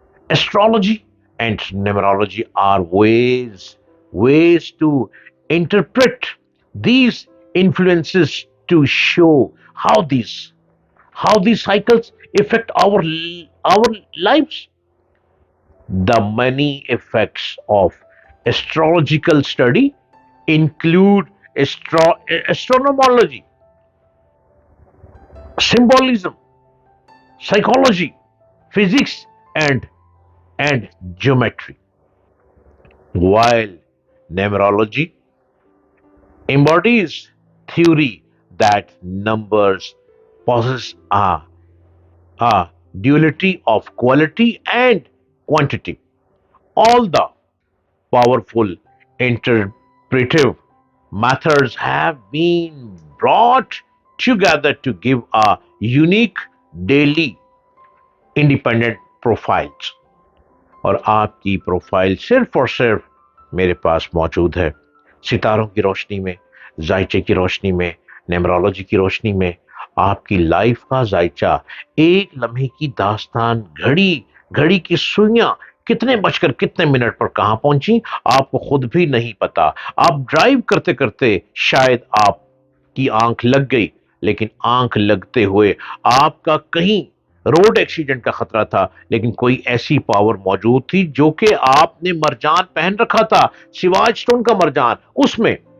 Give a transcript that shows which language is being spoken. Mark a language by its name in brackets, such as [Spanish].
[English] astrology and numerology are ways to interpret these influences to show how these cycles affect our lives. The many effects of astrological study include astronomology, symbolism, psychology, physics, and geometry, while numerology embodies theory that numbers possess a duality of quality and quantity. All the powerful interpretive methods have been brought together to give a unique daily independent profiles. [Urdu] اور آپ کی profile صرف اور صرف میرے پاس موجود ہے، ستاروں کی روشنی میں، ذائچے کی روشنی میں، نیمرولوجی کی روشنی میں۔ آپ کی لائف کا ذائچہ، ایک لمحے کی داستان، گھڑی کی سوئیاں کتنے بج کر کتنے منٹ پر کہاں پہنچی، آپ کو خود بھی نہیں پتا۔ آپ ڈرائیو کرتے کرتے شاید آپ کی آنکھ لگ گئی، لیکن آنکھ لگتے ہوئے آپ کا کہیں روڈ ایکسیڈنٹ کا خطرہ تھا، لیکن کوئی ایسی پاور موجود تھی جو کہ آپ نے مرجان پہن رکھا تھا، سواج سٹون کا مرجان، اس میں